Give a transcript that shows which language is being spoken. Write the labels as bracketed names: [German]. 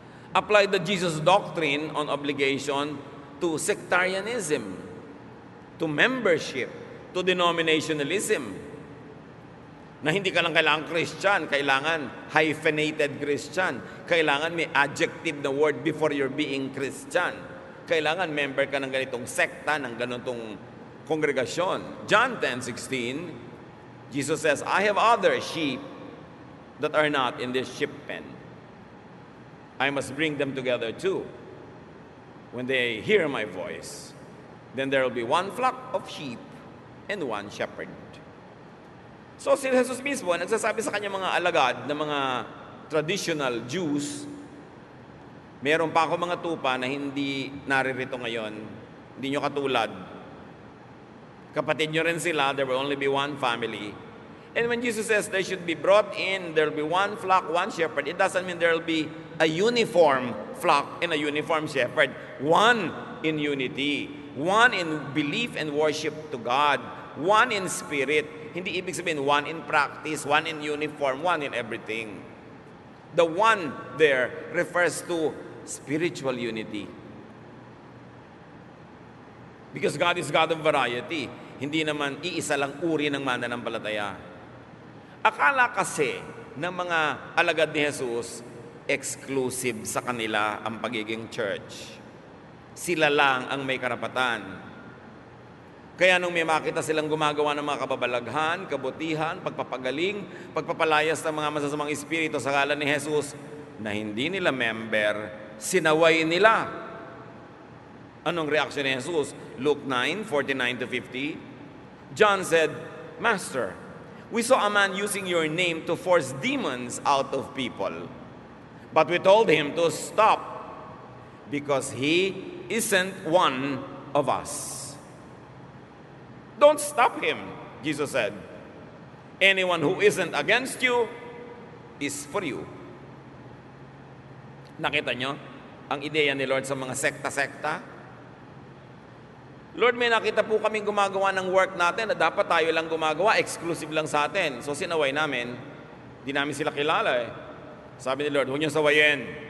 [English] Apply the Jesus doctrine on obligation to sectarianism, to membership, to denominationalism. [Filipino] Na hindi ka lang kailangan Christian, kailangan hyphenated Christian. Kailangan may adjective na word [English] before you're being Christian. [Filipino] Kailangan member ka ng ganitong sekta, ng ganitong kongregasyon. [English] John 10:16, Jesus says, I have other sheep that are not in this sheep pen. I must bring them together too. When they hear my voice, then there will be one flock of sheep and one shepherd. [Filipino] So si Jesus mismo, nagsasabi sa kanyang mga alagad na mga traditional Jews, meron pa ako mga tupa na hindi naririto ngayon, hindi nyo katulad. Kapatid nyo rin sila, [English] there will only be one family. And when Jesus says they should be brought in, there will be one flock, one shepherd, it doesn't mean there will be a uniform flock and a uniform shepherd. One in unity, one in belief and worship to God, one in spirit. [Filipino] Hindi ibig sabihin [English] one in practice, one in uniform, one in everything. The one there refers to spiritual unity. Because God is God of variety. [Filipino] Hindi naman iisa lang uri ng mananampalataya. Akala kasi ng mga alagad ni Jesus, exclusive sa kanila ang pagiging church. Sila lang ang may karapatan. Kaya nung may makita silang gumagawa ng mga kababalaghan, kabutihan, pagpapagaling, pagpapalayas ng mga masasamang espiritu sa ngalan ni Jesus na hindi nila member, sinaway nila. Anong reaksyon ni Jesus? Luke 9:49-50. [English] John said, "Master, we saw a man using your name to force demons out of people. But we told him to stop because he isn't one of us." Don't stop him, Jesus said. Anyone who isn't against you is for you. [Filipino] Nakita nyo ang ideya ni Lord sa mga sekta-sekta? Lord, may nakita po kaming gumagawa ng work natin na dapat tayo lang gumagawa, exclusive lang sa atin. So sinaway namin, di namin sila kilala eh. Sabi ni Lord, huwag niyo sawayin.